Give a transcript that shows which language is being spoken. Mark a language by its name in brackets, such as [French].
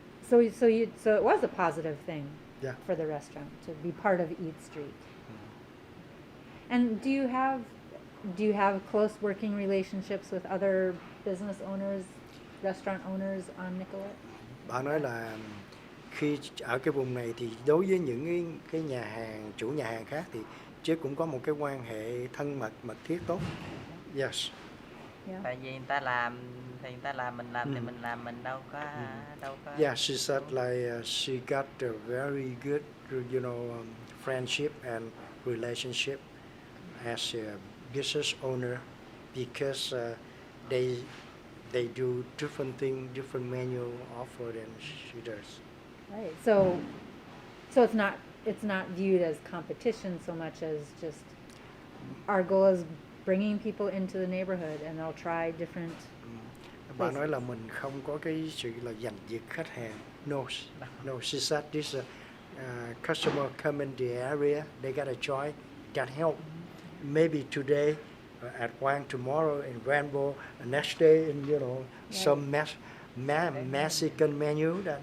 [English] So it was a positive thing Yeah. for the restaurant to be part of Eat Street. And do you have close working relationships with other business owners, restaurant owners on Nicollet? [Vietnamese] Bà nói là khi ở cái vùng này thì đối với những cái nhà hàng, chủ nhà hàng khác thì chứ cũng có một cái quan hệ thân mật thiết tốt. [English] Yes. Yeah. [Vietnamese] Tại vì người ta làm thì người ta làm, mình làm thì mình làm, mình đâu có [English] Yeah, she said like she got a very good, friendship and relationship as a business owner, because they do different things, different menu offer than she does. Right. So it's not viewed as competition so much as just our goal is bringing people into the neighborhood and they'll try different. [Vietnamese] Bà nói là mình không có cái sự là giành giật khách hàng. [English] No, she said this customer come in the area, they got a choice, got help. Maybe today at Wang, tomorrow in Rainbow, next day in some Mexican menu.